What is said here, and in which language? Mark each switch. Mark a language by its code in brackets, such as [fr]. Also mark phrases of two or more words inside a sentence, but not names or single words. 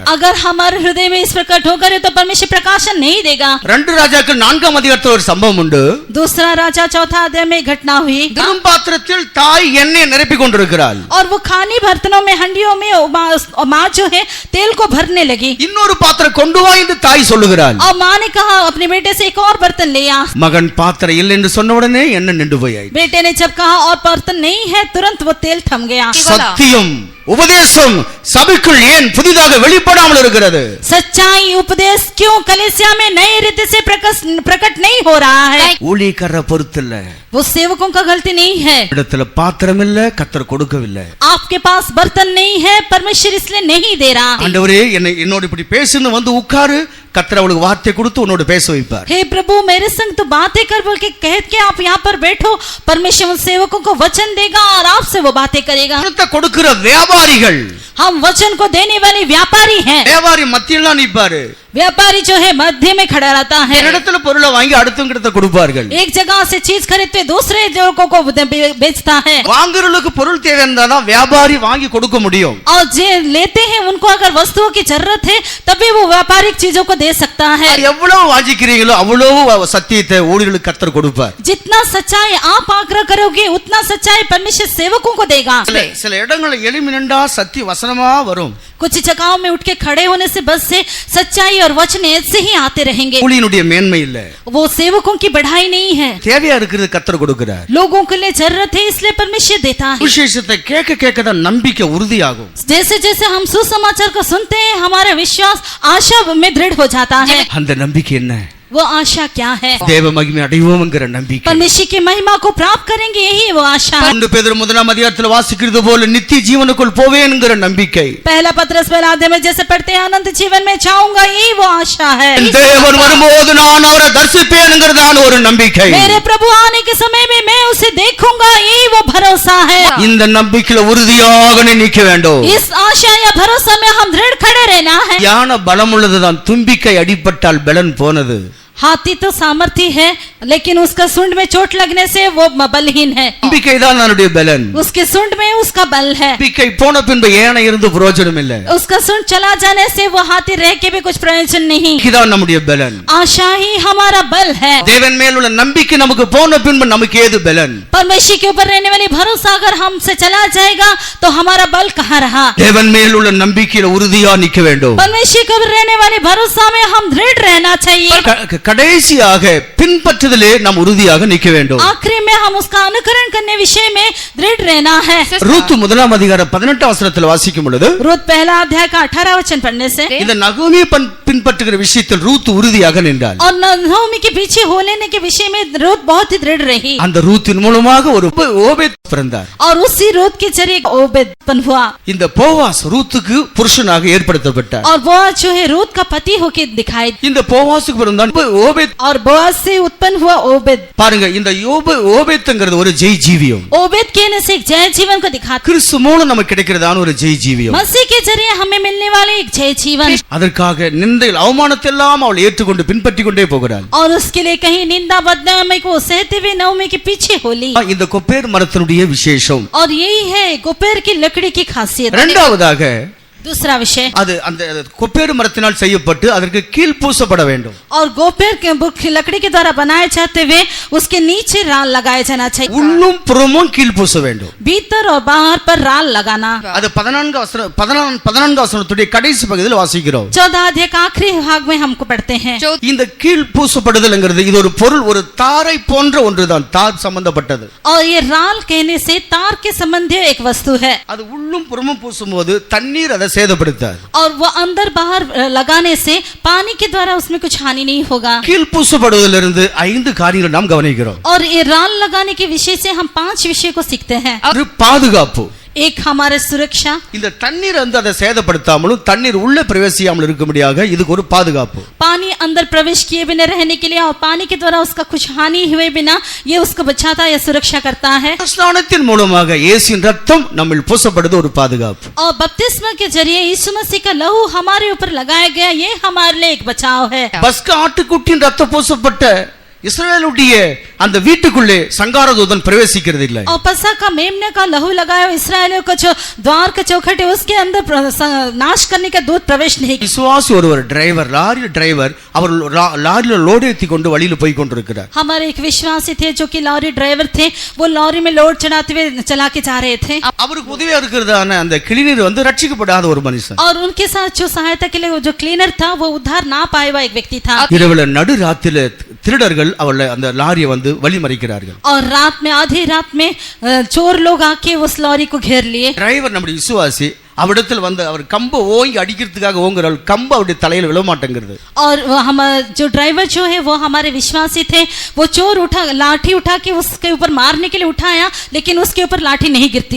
[hi] अगर हमारे हृदय में इस प्रकट होकर तो परमेश्वर प्रकाशन नहीं देगा. [ta] 2 ராஜாக்கள் 4ஆம் அதிகாரத்தில் ஒரு சம்பவம் உண்டு. [hi] दूसरा राजा 4 अध्याय में घटना हुई. [ta] திரும்ப பாத்திரத்தில் தாய் எண்ணெய் நிரப்பிக் கொண்டிருக்கிறாள். [hi] और वो खानी बर्तनों में हंडियों में माँ जो है तेल को भरने लगी. [ta] இன்னொரு பாத்திரம் கொண்டு வா என்று தாய் சொல்லுகிறாள். [hi] और माँ ने कहा अपने बेटे से एक और बर्तन ले आ. [ta] மகன் பாத்திரம் இல்லை என்று சொன்ன உடனே எண்ணெய் நின்று போயாய். [hi] बेटे ने जब कहा और बर्तन नहीं है तुरंत वो तेल थम गया. [ta] சத்தியம் உபதேசம் சபைக்குள் ஏன் புதிதாக வெளிப்படாமல் இருக்கிறது? [hi] सच्चाई उपदेश क्यों कलीसिया में नए रीति से प्रकट नहीं हो रहा है? [ta] ஊழியக்காரரை பொறுத்தில்ல. [hi] वो सेवकों का गलती नहीं है. [ta] இடத்துல பாத்திரம் இல்ல, கர்த்தர் கொடுக்கவில்லை. [hi] आपके पास बर्तन नहीं है, परमेश्वर इसलिए नहीं दे रहा. [ta] ஆண்டவரே என்னோட இப்படி பேசுன்னு வந்து உட்காரு, கர்த்தர் அவளுக்கு வார்த்தை கொடுத்து உன்னோட பேச வைப்பார். [hi] हे प्रभु मेरे संग तो बातें कर बोल के कह के आप यहाँ पर बैठो, परमेश्वर उन सेवकों को वचन देगा और आपसे वो बातें करेगा. [ta] கொடுக்கிற வியாபாரிகள், [hi] हम वचन को देने वाले व्यापारी हैं. [ta] வியாபாரி மத்தியில நிப்பாரு. [hi] व्यापारी जो है मध्य में खड़ा रहता है. [ta] இடத்துல பொருளை வாங்கி அடுத்தவங்க கிட்ட கொடுப்பார்கள். [hi] एक जगह से चीज खरीदते दूसरे लोगों को बेचता है. [ta] வாங்குறவங்களுக்கு பொருள் தேவை இருந்தாதான் வியாபாரி வாங்கி கொடுக்க முடியும். [hi] और जो लेते हैं उनको अगर वस्तुओं की जरूरत है तभी वो व्यापारिक चीजों को दे सकता है. [ta] எவ்வளவு வாஞ்சிக்கிறீங்களோ அவ்வளவு சத்தியத்தை ஊழியர்களுக்கு கர்த்தர் கொடுப்பார். [hi] जितना सच्चाई आप आग्रह करोगे उतना सच्चाई परमेश्वर सेवकों को देगा. [ta] சில இடங்களில் எளிமை நின்றா சத்திய வசனமா வரும். [hi] कुछ जगहों में उठ के खड़े होने से बस से सच्चाई और वचन ऐसे ही आते रहेंगे. [ta] ஊழியனுடைய மேன்மை இல்ல, [hi] वो सेवकों की बढ़ाई नहीं है. [ta] தேவையா இருக்கிறது கர்த்தர் கொடுக்கிறார். [hi] लोगों के लिए जरूरत है इसलिए परमेश्वर देता है. [ta] விசேஷத்தை கேட்க கேட்க தான் நம்பிக்கை உறுதியாகும். [hi] जैसे जैसे हम सुसमाचार को सुनते हैं हमारा विश्वास आशा में दृढ़ हो जाता है. [ta] அந்த நம்பிக்கை என்ன? [hi] वो आशा क्या है? [ta] தேவ மகிமை அடைவோம்ங்கற நம்பிக்கை. [hi] परमेश्वर की महिमा को प्राप्त करेंगे, यही वो आशा है. [ta] 2 பேதுரு 1ஆம் அதிகாரத்தில் வாசிக்கிறது போல நித்திய ஜீவனுக்குள் போவேன்ங்கற நம்பிக்கை. [hi] पहला पत्रस पहला अध्याय में जैसे पढ़ते हैं अनंत जीवन में जाऊंगा, यही वो आशा है. [ta] தேவன் வரும்போது நான் அவரை தரிசிப்பேன்ங்கறதான ஒரு நம்பிக்கை. [hi] मेरे प्रभु आने के समय में मैं उसे देखूंगा, यही वो भरोसा है. [ta] இந்த நம்பிக்கையில உறுதியாக நிற்க வேண்டும். [hi] इस आशा या भरोसा में हम दृढ़ खड़े रहना है. [ta] யான பலம் உள்ளதுதான், தும்பிக்கை அடிபட்டால் பலன் போனது. [hi] हाथी तो सामर्थी है, लेकिन उसका सूंड में चोट लगने से वो बलहीन है। [ta] நம்பிக்கைதான் அவனுடைய பலன். [hi] उसके सूंड में उसका बल है। [ta] நம்பிக்கை போன பின்பு ஏனை இருந்து பிரயோஜனம் இல்லை. [hi] उसका सूंड चला जाने से वो हाथी रह के भी कुछ प्रयोजन नहीं। [ta] இதுதான் நம்முடைய பலன். [hi] आशा ही हमारा बल है। [ta] தேவன் மேல் உள்ள நம்பிக்கை நமக்கு போன பின்பு நமக்கு ஏது பலன்? [hi] परमेश्वर के ऊपर रहने वाली भरोसा अगर हमसे चला जाएगा तो हमारा बल कहाँ रहा? [ta] தேவன் மேல் உள்ள நம்பிக்கையில உறுதியா நிக்க வேண்டும். [hi] परमेश्वर के ऊपर रहने वाली भरोसा में हम दृढ़ रहना चाहिए। [ta] கடைசியாக பின்பற்றுதலே நாம் உறுதியாக நிக்க வேண்டும். [hi] आखिरी में हम उसका अनुकरण करने विषय में दृढ़ रहना है। [ta] ரூத் முதலாம் அதிகாரம் 18 வசனத்தில் வாசிக்கும் பொழுது [hi] रूत पहला अध्याय का 18 वचन पढ़ने से [ta] இந்த நகோமி பின்பற்றுகிற விஷயத்தில் ரூத் உறுதியாக நின்றாள். [hi] और नहोमी के पीछे हो लेने के विषय में रूत बहुत ही दृढ़ रही। [ta] அந்த ரூத்தின் மூலமாக ஒரு ஓபேத் பிறந்தார். [hi] और उसी रूत के जरिए ओबेद उत्पन्न हुआ। [ta] இந்த போவாஸ் ரூத்துக்கு புருஷனாக ஏற்படுத்தப்பட்டார். [hi] और बोआज जो है रूत का पति होके दिखाई। [ta] இந்த போவாஸுக்கு பிறந்தான் ஓபேத்। [hi] और बोआज से उत्पन्न हुआ ओबेद। [ta] பாருங்க, இந்த ஓபேத்ங்கிறது ஒரு ஜெய் ஜீவியம். [hi] ओबेद कहने से एक जय जीवन को दिखाता। [ta] கிறிஸ்து மூலம் நமக்கு கிடைக்கிறதான ஒரு ஜெய் ஜீவியம். [hi] मसीह के जरिए हमें मिलने वाले एक जय जीवन। [ta] அதற்காக நிந்தையில் அவமானத்தை எல்லாம் அவள் ஏற்றுக்கொண்டு பின்பற்றி கொண்டே போகிறாள். [hi] और उसके लिए कहीं निंदा बदनामी को सहते हुए नहोमी के पीछे होली। [ta] இந்த கொப்பேர் மரத்தினுடைய விசேஷம். [hi] और यही है गोपेर की लकड़ी की खासियत। [ta] இரண்டாவதாக [hi] दूसरा विषय [ta] அது அந்த கொப்பேர் மரத்தினால் செய்யப்பட்டு அதற்கு கீழ் பூசப்பட வேண்டும். [hi] और गोपेर के लकड़ी के द्वारा बनाए जाते हुए उसके नीचे राल लगाया जाना चाहिए। [ta] உள்ளும் புறமும் கீழ் பூச வேண்டும். [hi] भीतर और बाहर पर राल लगाना। [ta] அது 14 வசனத்துடைய கடைசி பகுதியில் வாசிக்கிறோம். [hi] 14 अध्याय का आखिरी भाग में हमको पढ़ते हैं। [ta] இந்த கீழ் பூசப்படுதல்ங்கிறது இது ஒரு பொருள், ஒரு தாரை போன்ற ஒன்றுதான், தார் சம்பந்தப்பட்டது. [hi] और ये राल कहने से तार के संबंधी एक वस्तु है। [ta] அது உள்ளும் புறமும் பூசும்போது தண்ணீர் அதை சேதப்படுத்தாது. [hi] और वो अंदर बाहर लगाने से पानी के द्वारा उसमें कुछ हानि नहीं होगा। [ta] கீழ் பூசப்படுவதிலிருந்து 5 காரியங்களை நாம் கவனிக்கிறோம். [hi] और ये राल लगाने के विषय से हम 5 विषय को सीखते हैं। [ta] ஒரு பாதுகாப்பு, [hi] एक हमारे सुरक्षा। [ta] இந்த தண்ணீர் வந்து அதை சேதப்படுத்தாமலும் தண்ணீர் உள்ள பிரவேசியாமல் இருக்கும்படியாக இதுக்கு ஒரு பாதுகாப்பு. [hi] पानी अंदर प्रवेश किए बिना रहने के लिए और पानी के द्वारा उसका कुछ हानि हुए बिना ये उसको बचाता या सुरक्षा करता है। [ta] ஸ்நானத்தின் மூலமாக இயேசுவின் ரத்தம் நம்மில் பூசப்படுவது ஒரு பாதுகாப்பு. [hi] और बपतिस्मा के जरिए यीशु मसीह का लहू हमारे ऊपर लगाया गया, ये हमारे लिए एक बचाव है। [ta] பஸ்கா ஆட்டுக்குட்டியின் ரத்தம் பூசப்பட்ட இஸ்ரவேலுடைய அந்த வீட்டுக்குள்ளே சங்காரதூதன் பிரவேசிக்கிறது இல்லை. [hi] और पसका का मेमने का लहू लगाया इस्राएलियों का जो द्वार का चौखट है उसके अंदर नाश करने का दूत प्रवेश नहीं। [ta] விசுவாசி ஒருவர் [en] driver, lorry driver, [ta] அவர் லாரியில லோடு ஏத்தி கொண்டு வழியில போய் கொண்டிருக்கிறார். [hi] हमारे एक विश्वासी थे जो कि [en] lorry driver [hi] थे, वो लॉरी में लोड चढ़ाते हुए चला के जा रहे थे। [ta] அவருக்கு உதவியா இருக்கிறதான அந்த கிளீனர் வந்து ரட்சிக்கப்படாத ஒரு மனுஷன். [hi] और उनके साथ जो सहायता के लिए जो क्लीनर था वो उद्धार ना पाए हुआ एक व्यक्ति था। [ta] இரவுல நடு ராத்திரில திருடர்கள் அவளை அந்த லாரியை வந்து வழி மறிக்கிறார்கள். [hi] और रात में आधी रात में चोर लोग आके उस लॉरी को घेर लिए। [ta] டிரைவர் நம்முடைய விசுவாசி அவரிடத்தில் வந்து அவர் கம்பை ஓங்கி அடிக்கிறதுக்காக ஓங்குறாள், கம்பு அவருடைய தலையில விழ மாட்டேங்கிறது. [hi] और हम जो ड्राइवर जो है वो हमारे विश्वासी थे, वो चोर लाठी उठा के उसके ऊपर मारने के लिए उठाया, लेकिन उसके ऊपर लाठी नहीं गिरती।